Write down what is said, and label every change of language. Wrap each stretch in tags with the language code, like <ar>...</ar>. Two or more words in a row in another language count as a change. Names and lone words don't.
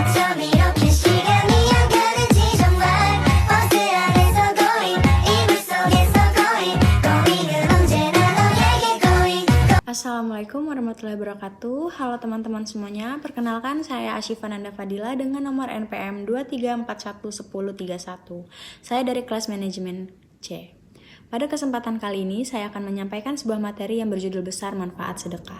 <ko>밤 이렇게 시간이 안 가는지 정말 버스 안에서 going 이불 속에서 going 은 언제나 너에게 going.</ko> <ar>السلام عليكم ورحمة الله وبركاته.</ar> <id>Halo teman-teman semuanya. Perkenalkan saya Asyifa Nanda Fadila dengan nomor NPM 23411031. Saya dari kelas manajemen C. Pada kesempatan kali ini saya akan menyampaikan sebuah materi yang berjudul besar manfaat sedekah.</id>